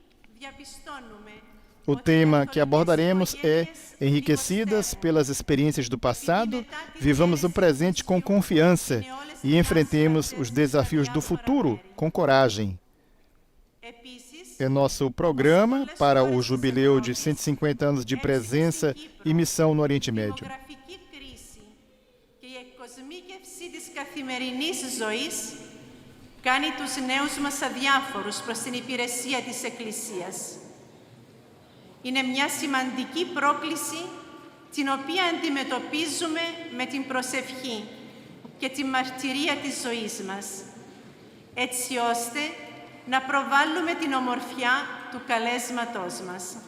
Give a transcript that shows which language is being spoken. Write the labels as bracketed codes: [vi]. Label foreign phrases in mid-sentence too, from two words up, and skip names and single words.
[pt] O tema que abordaremos é enriquecidas pelas experiências do passado, vivamos o presente com confiança e enfrentemos os desafios do futuro com coragem. É nosso programa para o jubileu de 150 anos de presença e missão no Oriente Médio. [el] Κάνει τους νέους μας αδιάφορους προς την υπηρεσία της Εκκλησίας. Είναι μια σημαντική πρόκληση την οποία αντιμετωπίζουμε με την προσευχή και τη μαρτυρία της ζωής μας, έτσι ώστε να προβάλλουμε την ομορφιά του καλέσματός μας.